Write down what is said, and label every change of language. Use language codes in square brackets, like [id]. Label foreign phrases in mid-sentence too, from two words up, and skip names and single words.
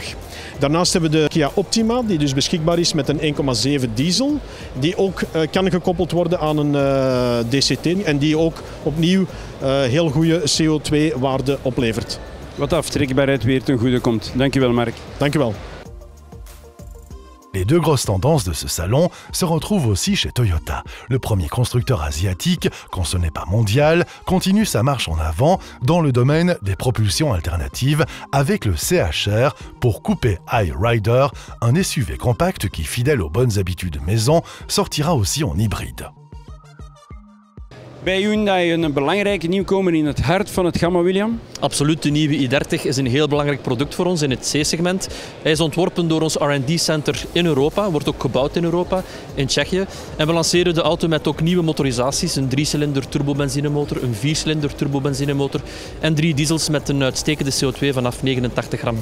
[nl] Daarnaast hebben we de Kia Optima, die dus beschikbaar is met een 1,7 diesel, die ook kan gekoppeld worden aan een DCT en die ook opnieuw heel goede CO2-waarde oplevert. Wat aftrekbaarheid weer ten goede komt. Dankjewel Mark. Dankjewel. [fr] Les 2 grosses tendances de ce salon se retrouvent aussi chez Toyota. Le premier constructeur asiatique, quand ce n'est pas mondial, continue sa marche en avant dans le domaine des propulsions alternatives avec le CHR pour Coupe High Rider, un SUV compact qui, fidèle aux bonnes habitudes maison, sortira aussi en hybride. [nl] Bij Hyundai een belangrijke nieuwkomer in het hart van het gamma, William? Absoluut, de nieuwe i30 is een heel belangrijk product voor ons in het C-segment. Hij is ontworpen door ons R&D-center in Europa, wordt ook gebouwd in Europa, in Tsjechië. En we lanceren de auto met ook nieuwe motorisaties, een 3-cilinder turbobenzinemotor, een 4-cilinder turbobenzinemotor en 3 diesels met een uitstekende CO2 vanaf 89 gram.